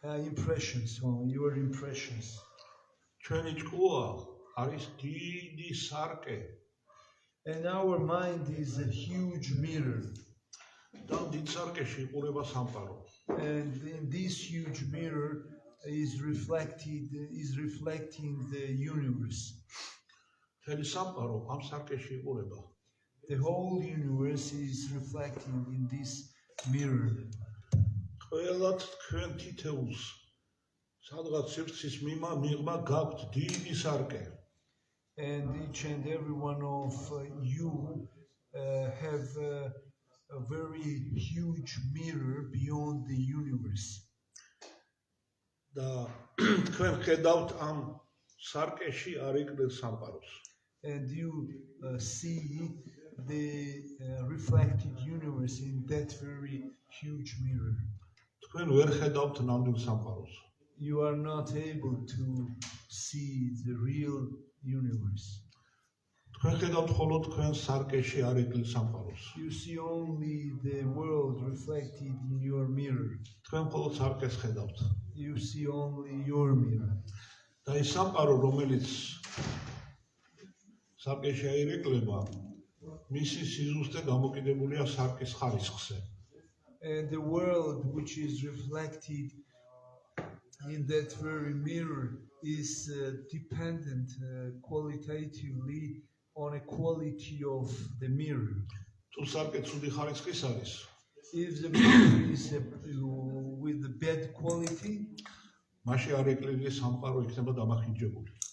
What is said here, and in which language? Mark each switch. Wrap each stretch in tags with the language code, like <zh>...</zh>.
<en>Impressions, your impressions.</en> <ka>ჩვენი ჭკუა არის დიდი სარკე</ka> <en>And our mind is a huge mirror.</en> <ka>და დიდ სარკეში იყურება სამყარო.</ka> <en>And in this huge mirror is reflecting the universe.</en> <ka>მთელი სამყარო ამ სარკეში იყურება.</ka> <en>The whole universe is reflecting in this mirror.</en> <ka>ყველათ თქვენ თითეულს სადღაც სივრცის მიღმა გაქვთ დიდი სარკე.</ka> <en>And each and every one of you have a very huge mirror beyond the universe.</en> <ka>და თქვენ ხედავთ ამ სარკეში არიკლ სამყაროს.</ka> <en>And you see the reflected universe in that very huge mirror.</en> <ka>თქვენ ვერ ხედავთ ნამდვილ სამყაროს.</ka> <en>You are not able to see the real universe.</en> <ka>თქვენ ხედავთ მხოლოდ თქვენ სარკეში არიკლ სამყაროს.</ka> <en>You see only the world reflected in your mirror.</en> <ka>თქვენ მხოლოდ სარკეს ხედავთ.</ka> <en>You see only your mirror.</en> <ka>და ის სამყარო, რომელიც სარკეში აირეკლება, მისი სიზუსტე დამოკიდებულია სარკის ხარისხზე.</ka> <en>And the world which is reflected in that very mirror is dependent qualitatively on a quality of the mirror.</en> <ka>თუ სარკე ცუდი ხარისხის არის,</ka> <en>If the mirror is with the bad quality,</en> <ka>მაშინ არეკლილი სამყარო იქნება დამახინჯებული.</ka>